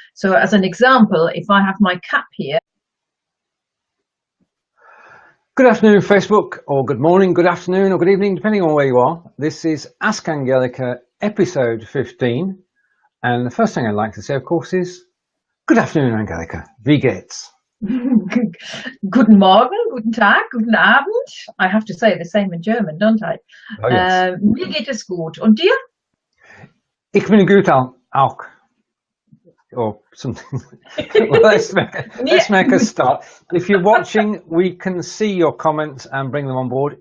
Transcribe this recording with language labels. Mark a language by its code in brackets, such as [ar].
[en] So as an example, if I have my cap here. Good afternoon, Facebook, or good morning, good afternoon, or good evening, depending on where you are. This is Ask Angelika, episode 15. And the first thing I'd like to say, of course, is good afternoon, Angelika. [de] Wie geht's? Guten Morgen, guten Tag, guten Abend. [en] I have to say the same in German, don't I? Oh, yes. [de] Mir geht es gut. Und dir? Ich bin gut auch. [en] Or something. Well, let's make a start. If you're watching, we can see your comments and bring them on board.